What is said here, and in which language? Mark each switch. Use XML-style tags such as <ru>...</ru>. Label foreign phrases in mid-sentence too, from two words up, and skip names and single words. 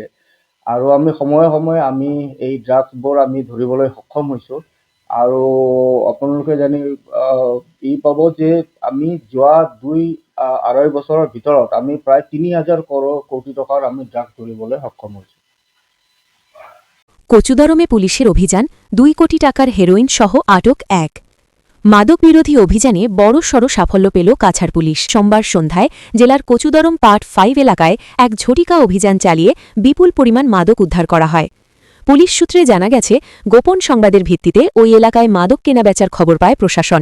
<as>আৰু আমি সময়ে সময়ে আমি এই ড্ৰাগছবোৰ আমি ধৰিবলৈ সক্ষম হৈছোঁ। আৰু আপোনালোকে জানি পাব যে আমি যোৱা 2-2.5 বছৰৰ ভিতৰত আমি প্ৰায় 3000 কোটি টকাৰ আমি ড্ৰাগছ ধৰিবলৈ সক্ষম হৈছোঁ।</as> <bn>কচুদরমে পুলিশের অভিযান 2 কোটি টাকার হেরোইন সহ আটক 1। মাদক বিরোধী অভিযানে বড়সড় সাফল্য পেল কাছাড় পুলিশ। সোমবার সন্ধ্যায় জেলার কচুদরম পার্ট 5 এলাকায় এক ঝটিকা অভিযান চালিয়ে বিপুল পরিমাণ মাদক উদ্ধার করা হয়। পুলিশ সূত্রে জানা গেছে, গোপন সংবাদের ভিত্তিতে ওই এলাকায় মাদক কেনাবেচার খবর পায় প্রশাসন।</bn>